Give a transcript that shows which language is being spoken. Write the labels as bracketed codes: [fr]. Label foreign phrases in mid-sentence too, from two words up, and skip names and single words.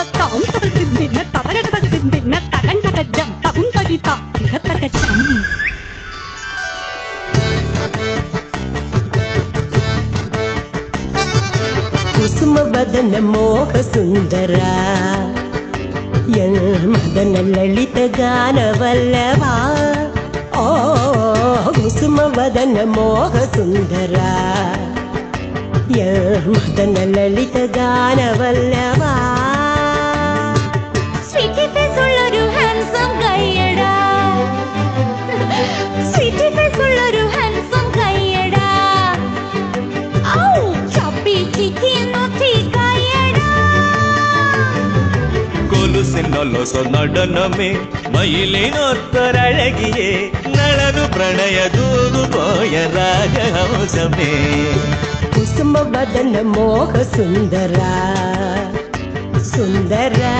[kn] ಕುಸುಮ ವದನ ಮೋಹ ಸುಂದರ ಮದನ ಲಲಿತ ಗಾನವಲ್ಲವ ಓ ಕುಸುಮ ವದನ ಮೋಹ ಸುಂದರ ಮದನ ಲಲಿತ ಗಾನವಲ್ಲವ [en] sweety face [ml] ഉള്ളൊരു ഹാൻസം കയ്യടാ [en] sweety face [ml] ഉള്ളൊരു ഹാൻസം കയ്യടാ ഔ [en] chubby cheeky naughty [ml] കയ്യടാ കൊലുസിനൊലൊസ നടനമേ മയിലിനൊത്തൊരഴകിയേ നളനു പ്രണയ ദൂതു പോയ രാജഹംസമേ [kn] ಕುಸುಮ ವದನ ಮೋಹ ಸುಂದರ ಸುಂದರ